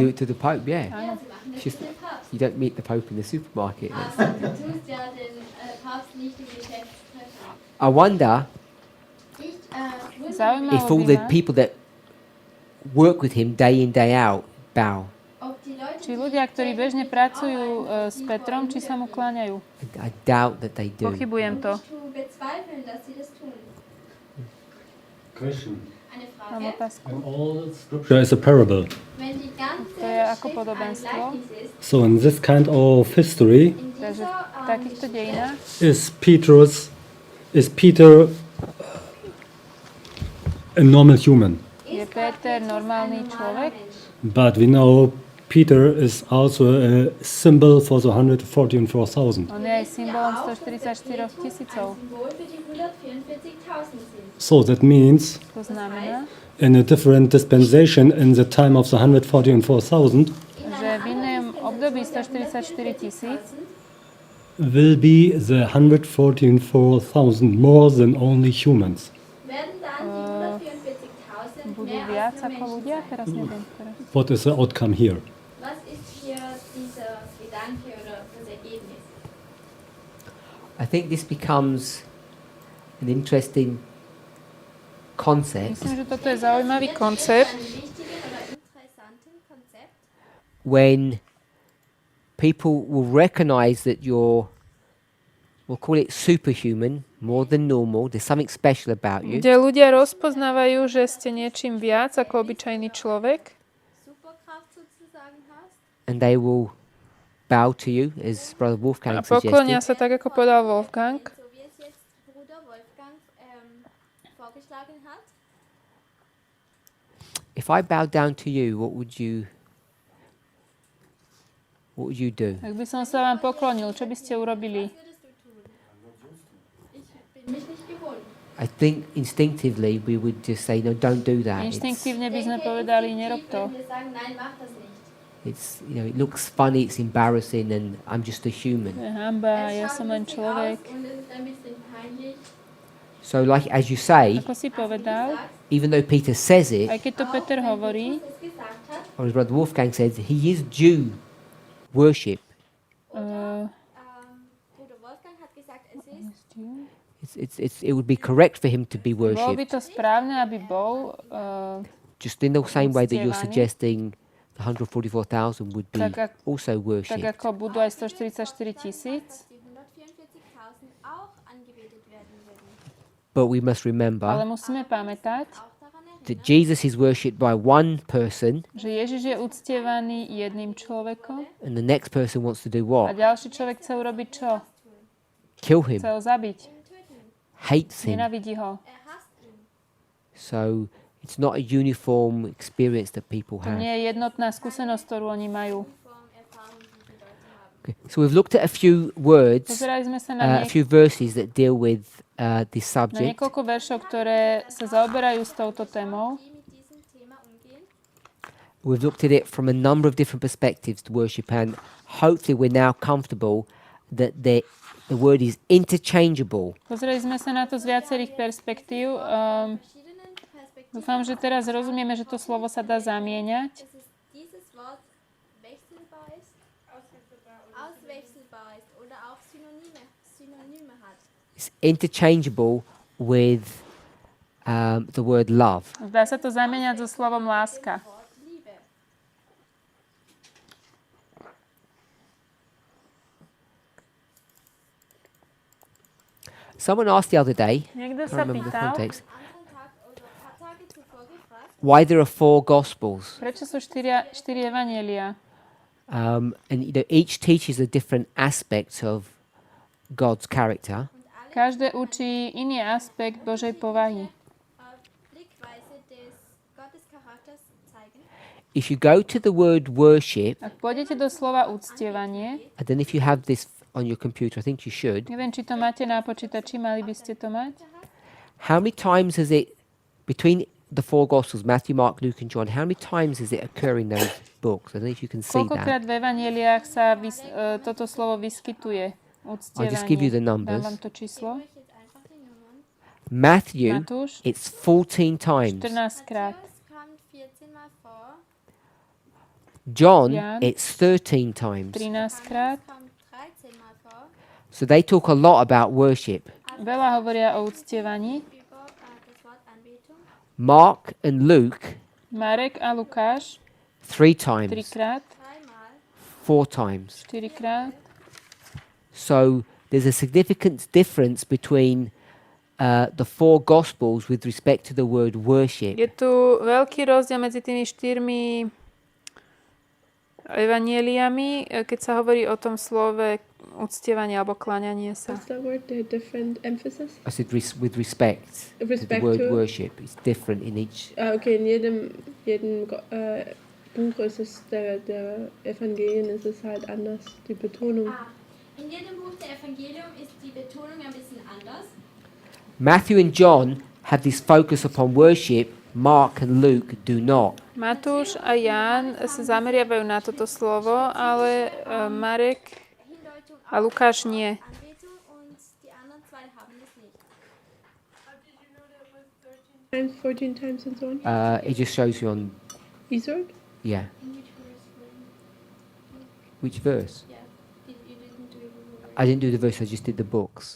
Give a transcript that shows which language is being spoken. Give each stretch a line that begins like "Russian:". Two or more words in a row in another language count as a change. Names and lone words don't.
Slovak: pápežom.
English: it to the Pope, yeah.
German: Ja, sie machen das
English: Just-
German: mit dem Papst.
English: You don't meet the Pope in the supermarket. That's-
German: Aber du tust ja den Papst nicht im Geschäft treffen.
English: I wonder
German: Ich wundere
Slovak: Zaujímalo
English: if all by the
Slovak: ma,
English: people that work with him day in, day out bow.
German: ob die Leute,
Slovak: či ľudia, ktorí bežne pracujú s Petrom, či sa mu kláňajú.
English: I doubt that they do.
Slovak: Pochybujem to.
German: ich bezweifeln, dass sie das tun.
English: Question.
German: Eine
Slovak: Mám
German: Frage.
Slovak: otázku.
English: And all scripture is a parable.
German: Wenn die ganze
Slovak: To je ako
German: Schrift ein
Slovak: podobenstvo.
German: Gleichnis ist,
English: So in this kind of history
German: in
Slovak: Takže
German: dieser
Slovak: v takýchto dejinách
English: is Peter a normal human.
Slovak: je Peter normálny človek,
English: But we know Peter is also a symbol for the 144,000.
Slovak: on je aj symbolom 144 tisícov.
German: Symbol für die 144.000 sind.
English: So that means
Slovak: To znamená,
English: in a different dispensation in the time of the 144,000
Slovak: že v inom období 144 tisíc
English: will be the 144,000 more than only humans.
German: Werden dann die 144.000
Slovak: budú
German: mehr
Slovak: viac
German: als nur
Slovak: ako ľudia? Teraz neviem. Teraz.
English: What is the outcome here?
German: Was ist hier dieser Gedanke oder das Ergebnis?
English: I think this becomes an interesting concept
Slovak: Myslím, že toto je zaujímavý koncept,
German: Ein wichtigen oder interessanten Konzept,
English: when people will recognize that you're, we'll call it superhuman, more than normal. There's something special about you.
Slovak: kde ľudia rozpoznávajú, že ste niečím viac ako obyčajný človek
German: Superkraft sozusagen hast.
English: And they will bow to you, as Brother Wolfgang
Slovak: a poklonia
English: suggested.
Slovak: sa tak, ako povedal Wolfgang.
German: So wie es jetzt Bruder Wolfgang vorgeschlagen hat.
English: If I bowed down to you, what would you do?
Slovak: Ak by som sa vám poklonil, čo by ste urobili?
German: Was würdest du tun? Ich bin mich nicht gewohnt.
English: I think instinctively we would just say, no, don't do that.
Slovak: Inštinktívne by sme povedali, nerob to.
German: Wenn wir sagen, nein, mach das nicht.
English: It's it looks funny, it's embarrassing, and I'm just a human.
Slovak: Je hamba, ja
German: Es
Slovak: som
German: schaut
Slovak: len
German: lustig
Slovak: človek.
German: aus und es ist ein bisschen peinlich.
English: So, like as you say,
Slovak: Ako si povedal,
English: even though Peter says it,
Slovak: aj keď to Peter hovorí,
German: Es gesagt hat,
English: or as Brother Wolfgang says, he is due worship. uh,
German: Bruder Wolfgang hat gesagt, es ist
English: It would be correct for him to be
Slovak: bolo by
English: worshipped,
Slovak: to správne, aby bol
English: just in the same way that you're
Slovak: uctievaný.
English: suggesting the 144,000 would be
Slovak: Tak
English: also
Slovak: tak
English: worshipped.
Slovak: ako budú aj 144 tisíc.
German: die 144.000 auch angebetet werden würden.
English: But we must
Slovak: Ale
English: remember
Slovak: musíme pamätať,
German: Auch daran
English: that
German: erinnern,
English: Jesus is worshipped by one person,
Slovak: že Ježiš je uctievaný jedným človekom
English: and the next person wants to do
Slovak: a
English: what?
Slovak: ďalší človek chce urobiť čo?
English: Kill him,
Slovak: Chce ho zabiť.
English: hates him.
Slovak: Nenavidí ho.
German: hasst ihn.
English: So it's not a uniform experience that people
Slovak: To
English: have.
Slovak: nie je jednotná skúsenosť, ktorú oni majú.
German: Form Erfahrung, die die Leute haben.
English: Okay. So we've looked at a few words,
Slovak: Pozerali sme sa na,
English: a few verses that deal with this
Slovak: na
English: subject.
Slovak: niekoľko veršov, ktoré sa zaoberajú s touto témou.
German: Die mit diesem Thema umgehen.
English: We've looked at it from a number of different perspectives to worship, and hopefully we're now comfortable that the word is interchangeable.
Slovak: Pozreli sme sa na to z viacerých perspektív.
German: Verschiedenen Perspektiven.
Slovak: Dúfam, že teraz rozumieme, že to slovo sa dá zamieňať.
German: Dass es dieses Wort wechselbar ist, auswechselbar ist oder auch Synonyme hat.
English: It's interchangeable with the word love.
Slovak: Dá sa to zamieňať so slovom láska.
German: Wort Liebe.
English: Someone asked the other day,
Slovak: Niekto
English: I
Slovak: sa
English: can't remember the
Slovak: pýtal,
English: context,
German: Anderen Tag oder ein paar Tage zuvor gefragt,
English: why there are 4 Gospels.
Slovak: prečo sú štyri evanjelia.
English: And each teaches a different aspect of God's character.
Slovak: Každé učí iný aspekt Božej povahy.
German: Blickweise des Gottes Charakters zeigen.
English: If you go to the word worship,
Slovak: Ak pôjdete do slova uctievanie,
English: I don't know if you have this on your computer, I think you should.
Slovak: neviem, či to máte na počítači, mali by ste to mať.
English: How many times has it, between the 4 Gospels, Matthew, Mark, Luke and John, how many times is it occur in those books? I don't know if you can see that.
Slovak: Koľkokrát v evanjeliách sa toto slovo vyskytuje?
English: I'll just give you the
Slovak: Uctievanie.
English: numbers.
Slovak: Dám vám to číslo.
German: Ich jetzt einfach die Nummern.
English: Matthew,
Slovak: Matúš,
English: it's 14 times.
Slovak: 14 krát.
German: Es kommt 14 Mal vor.
English: John,
Slovak: Jan.
English: it's 13 times.
Slovak: 13 krát.
German: Es kommt 13 Mal vor.
English: So they talk a lot about worship.
Slovak: Veľa hovoria o uctievaní.
German: Über das Wort Anbetung.
English: Mark and Luke,
Slovak: Marek a Lukáš 3
English: 3 times,
Slovak: krát,
German: 3 Mal.
English: 4 times.
Slovak: 4 krát.
English: So there's a significant difference between the 4 Gospels with respect to the word worship.
Slovak: Je tu veľký rozdiel medzi tými 4 evanieliami, keď sa hovorí o tom slove uctievanie alebo kláňanie sa.
English: What's that word? The different emphasis? I said with respect to the Respect word to- worship. It's different in each.
German: Okay, in jedem Buch ist es, der Evangelien ist es halt anders, die Betonung. In jedem Buch der Evangelium ist die Betonung ein bisschen anders.
English: Matthew and John have this focus upon worship. Mark and Luke do not.
Slovak: Matúš a Ján sa zameriavajú na toto slovo, ale Marek
German: Hindeutung
Slovak: a Lukáš nie.
German: Anbetung und die anderen zwei haben das nicht.
English: Times, 14 times and so on. It just shows you on, Isord? yeah. Which verse? Yeah, you didn't do it. I didn't do the verse, I just did the books.